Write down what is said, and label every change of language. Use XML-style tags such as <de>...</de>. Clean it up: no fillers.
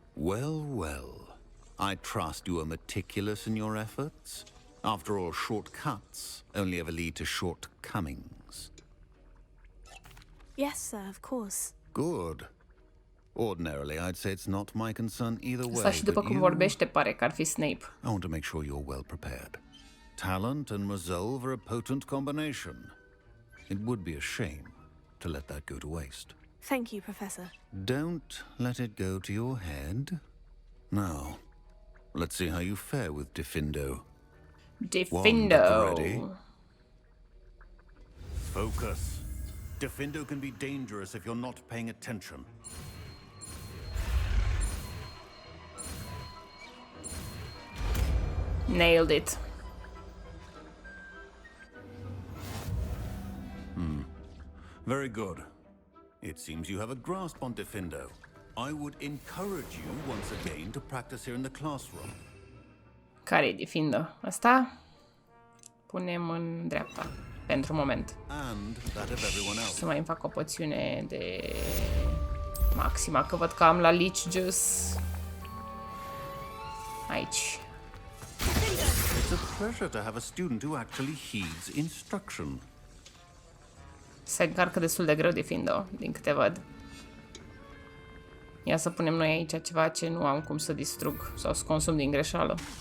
<en>Well, well. I trust you are meticulous in your efforts. After all, shortcuts only ever lead to shortcomings. Yes, sir, of course. Good. Ordinarily, I'd say it's not my concern either way.</en> <ro>Asta și după cum vorbește pare că ar fi Snape.</ro> <en>I want to make sure you're well prepared. Talent and resolve are a potent combination. It would be a shame to let that go to waste. Thank you, Professor. Don't let it go to your head. Now, let's see how you fare with Diffindo. Diffindo. Ready? Focus. Diffindo can be dangerous if you're not paying attention. Nailed it. Very good. It seems you have a grasp on Diffindo. I would encourage you once again to practice here in the classroom.</en> <ro>Care e Diffindo? Asta punem în dreapta pentru moment.</ro> <en>And that of everyone else.</en> <ro>Să mai îmi fac o poțiune de maxima, că văd că am la Leech Juice aici.</ro> <en>It's a pleasure to have a student who actually heeds instruction.</en> <ro>Se încarcă destul de greu Diffindo, din câte văd. Ia să punem noi aici ceva ce nu am cum să distrug sau să consum din greșeală.</ro>